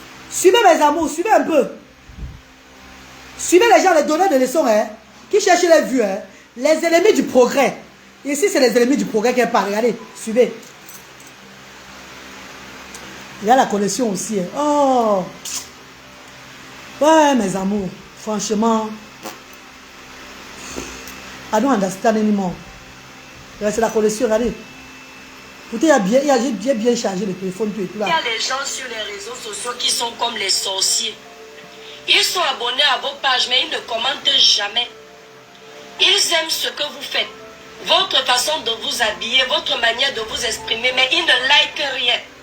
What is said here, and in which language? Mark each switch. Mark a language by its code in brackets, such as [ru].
[fr] Suivez mes amours, suivez un peu. Suivez les gens, les donneurs de leçons, hein, qui cherchent les vues, hein, les ennemis du progrès. Ici, c'est les ennemis du progrès qui parlent. Regardez, suivez. Il y a la connexion aussi. Hein. Oh! Ouais, mes amours, franchement, [en] I don't understand anymore. [fr] C'est la connexion, regardez. J'ai bien chargé le téléphone, tout et tout là. Il y a des gens sur les réseaux sociaux qui sont comme les sorciers. Ils sont abonnés à vos pages, mais ils ne commentent jamais. Ils aiment ce que vous faites, votre façon de vous habiller, votre manière de vous exprimer, mais ils ne likent rien.